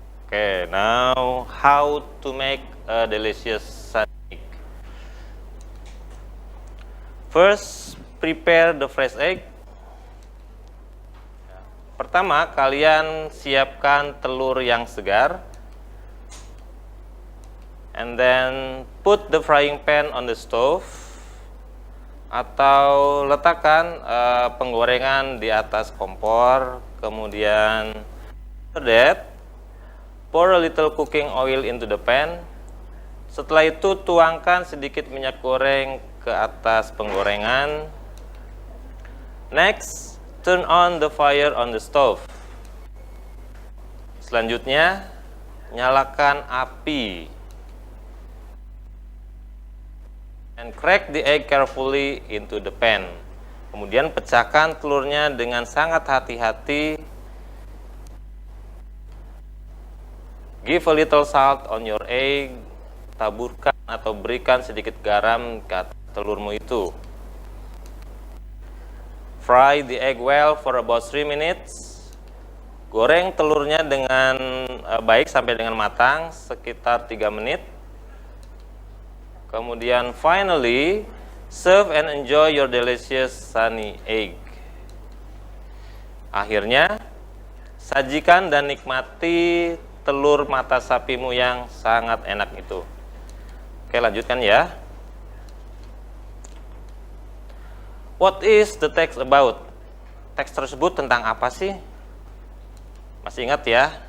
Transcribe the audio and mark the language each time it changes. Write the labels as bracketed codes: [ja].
[en] Okay, now how to make a delicious sunny egg. First, prepare the fresh egg. [id] Pertama, kalian siapkan telur yang segar. [en] And then put the frying pan on the stove. [id] Atau letakkan penggorengan di atas kompor, kemudian [en] after that pour a little cooking oil into the pan. [id] Setelah itu tuangkan sedikit minyak goreng ke atas penggorengan. [en] Next, turn on the fire on the stove. [id] Selanjutnya, nyalakan api. [en] And crack the egg carefully into the pan. [id] Kemudian pecahkan telurnya dengan sangat hati-hati. [en] Give a little salt on your egg. [id] Taburkan atau berikan sedikit garam ke telurmu itu. [en] Fry the egg well for about 3 minutes. [id] Goreng telurnya dengan baik sampai dengan matang sekitar 3 menit. Kemudian [en] finally, serve and enjoy your delicious sunny egg. [id] Akhirnya, sajikan dan nikmati telur mata sapimu yang sangat enak itu. Oke, lanjutkan ya. [en] What is the text about? [id] Teks tersebut tentang apa sih? Masih ingat ya?